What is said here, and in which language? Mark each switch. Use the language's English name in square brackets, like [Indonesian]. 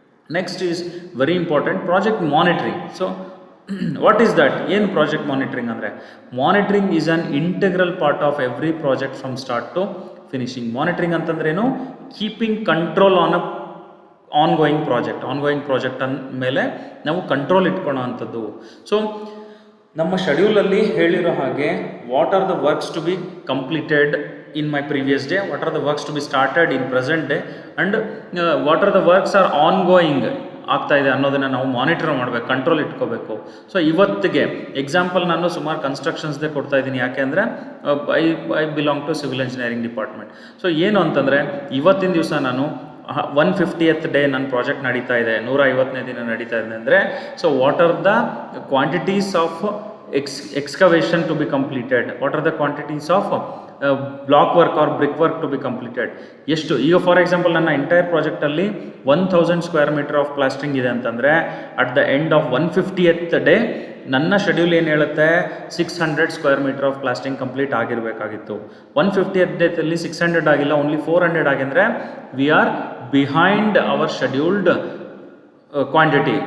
[English] Next is very important, project monitoring. So what is that? [Kannada] ಏನು project monitoring ಅಂದರೆ, [English] Monitoring is an integral part of every project from start to finishing. [Kannada] Monitoring ಅಂತಂದ್ರೇನು, [English] keeping control on a ongoing project [Kannada] ಮೇಲೆ ನಾವು control ಇಟ್ಕೊಳ್ಳೋ ಅಂಥದ್ದು. So ನಮ್ಮ ಶೆಡ್ಯೂಲಲ್ಲಿ ಹೇಳಿರೋ ಹಾಗೆ [English] what are the works to be completed in my previous day, what are the works to be started in present day, and what are the works are ongoing [Kannada] ಆಗ್ತಾ ಇದೆ ಅನ್ನೋದನ್ನು ನಾವು ಮಾನಿಟರ್ ಮಾಡಬೇಕು, control ಇಟ್ಕೋಬೇಕು. So ಇವತ್ತಿಗೆ example ನಾನು ಸುಮಾರು ಕನ್ಸ್ಟ್ರಕ್ಷನ್ಸ್ದೇ ಕೊಡ್ತಾ ಇದ್ದೀನಿ. ಯಾಕೆ ಅಂದರೆ [English] I belong to civil engineering department. [Kannada] So ಏನು ಅಂತಂದರೆ ಇವತ್ತಿನ ದಿವಸ ನಾನು 150th ಡೇ ನನ್ನ ಪ್ರಾಜೆಕ್ಟ್ ನಡೀತಾ ಇದೆ, 150ನೇ ದಿನ ನಡೀತಾ ಇದೆ ಅಂದರೆ, [English] so what are the quantities of excavation to be completed, what are the quantities of block work or brick work to be completed, [Kannada] ಎಷ್ಟು. ಈಗ ಫಾರ್ ಎಕ್ಸಾಂಪಲ್ ನನ್ನ entire ಪ್ರಾಜೆಕ್ಟಲ್ಲಿ 1000 square metre of plastering ಇದೆ ಅಂತಂದರೆ at the end of 150th day ನನ್ನ schedule ಏನು ಹೇಳುತ್ತೆ 600 square metre of plastering complete ಆಗಿರಬೇಕಾಗಿತ್ತು. 150th ಡೇತಲ್ಲಿ 600 ಆಗಿಲ್ಲ, only 400 ಆಗಿದ್ರೆ [English] We are behind our scheduled quantity.